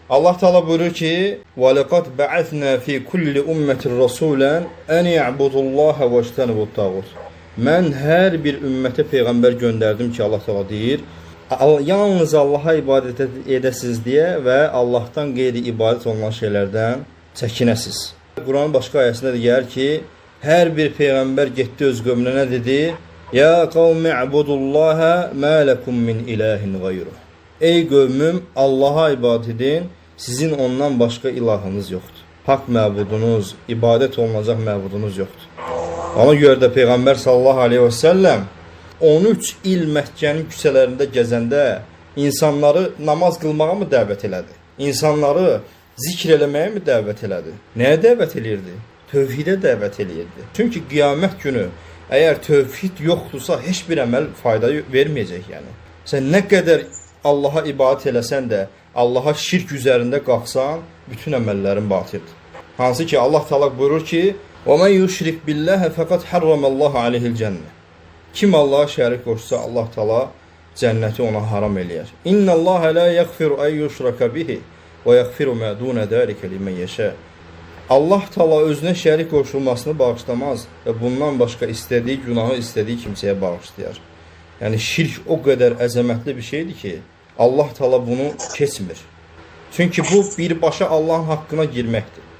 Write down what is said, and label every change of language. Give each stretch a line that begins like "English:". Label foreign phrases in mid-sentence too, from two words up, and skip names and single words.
Azerbaijani: Allah Teala buyurur ki:
Arabic: "ولقد بعثنا في كل أمة رسولا أن اعبدوا الله واجتنبوا الطاغوت."
Azerbaijani: Mən hər bir ümmətə peyğəmbər göndərdim ki, Allah Teala deyir, yalnız Allaha ibadət edəsiniz deyə və Allahdan qeyri ibadət olunan şeylərdən çəkinəsiniz. Quranın başqa ayəsində də gəlir ki, hər bir peyğəmbər getdi öz qövmünə nə dedi?
Arabic: يا قوم اعبدوا الله ما لكم من إله غيره.
Azerbaijani: Ey qövmüm, Allaha ibadət edin, sizin ondan başqa ilahınız yoxdur. Haqq məbudunuz, ibadət olunacaq məbudunuz yoxdur. Ona görə də Peyğəmbər
Arabic: صلى الله عليه وسلم
Azerbaijani: 13 il Məkkənin küçələrində gəzəndə insanları namaz qılmağa mı dəvət elədi? İnsanları zikr eləməyə mi dəvət elədi? Nəyə dəvət eləyirdi? Tövhidə dəvət eləyirdi. Çünki qiyamət günü əgər tövhid yoxdursa, heç bir əməl fayda verməyəcək yəni. Sən nə qədər Allaha ibadət eləsən də, Allaha şirk üzərində qalxsan, bütün əməllərin batildir. Hansı ki, Allah Teala buyurur ki,
Arabic: وَمَنْ يُشْرِكْ بِاللّٰهِ فَقَدْ حَرَّمَ اللّٰهُ عَلَيْهِ الْجَنَّةِ.
Azerbaijani: Kim Allah'a şərik qoşsa, Allah Teala cənnəti ona haram eləyər.
Arabic: إن الله لا يغفر أن يشرك به ويغفر ما دون ذلك لمن يشاء.
Azerbaijani: Allah Teala özünə şərik qoşulmasını bağışlamaz və bundan başqa istədiyi günahı istədiyi kimsəyə bağışlayar. Yəni şirk o qədər əzəmətli bir şeydir ki, Allah Teala bunu keçmir. Çünki bu birbaşa Allahın haqqına girməkdir.